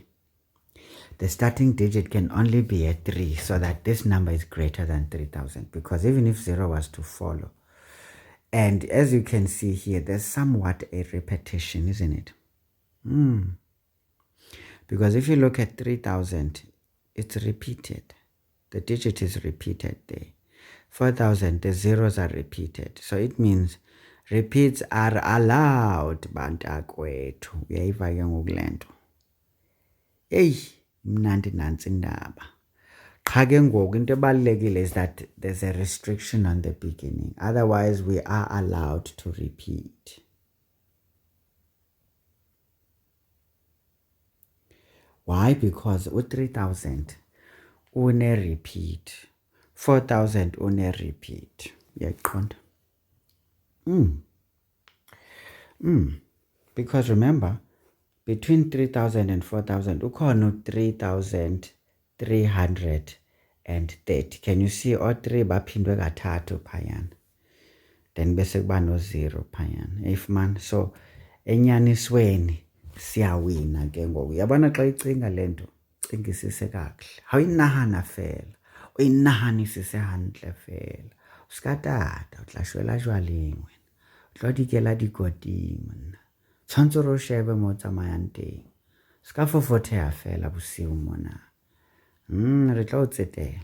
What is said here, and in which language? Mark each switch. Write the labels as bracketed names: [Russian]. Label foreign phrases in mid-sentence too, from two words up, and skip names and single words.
[English] The starting digit can only be a 3 so that this number is greater than 3,000, because even if 0 was to follow, and as you can see here, there's somewhat a repetition, isn't it? Because if you look at 3,000, it's repeated. The digit is repeated there. 4,000, the zeros are repeated. So it means repeats are allowed. [Xhosa] Bantakwethu, uyayiva ke ngokulento. Hey, mnandi nansi indaba. Qha ke ngoku into ebalulekile [English] is that there's a restriction on the beginning. Otherwise, we are allowed to repeat. Why? Because 3,000 une repeat. 4,000 une repeat. Uyaqonda? Because remember, between 3,000 and 4,000, ukhona 3,330. Can you see all 3 [Xhosa] baphindwe kathathu phayana? Then bese kuba no 0 phayana. [English] If man, [Xhosa] so enyanisweni siyawina ke ngoku. Yabona xa icinga lento, cingisise kakuhle. [Southern Sotho] Hawuyinahana fela. Uyinahanisise hantle fela. Uskatata, utlashwela jwaleng wena. Utlo dikela dikoting monna. Tshwantse re o shebe mo tsamayang teng. Ska fofotheha fela bosiu mona. Re tla o tsetela.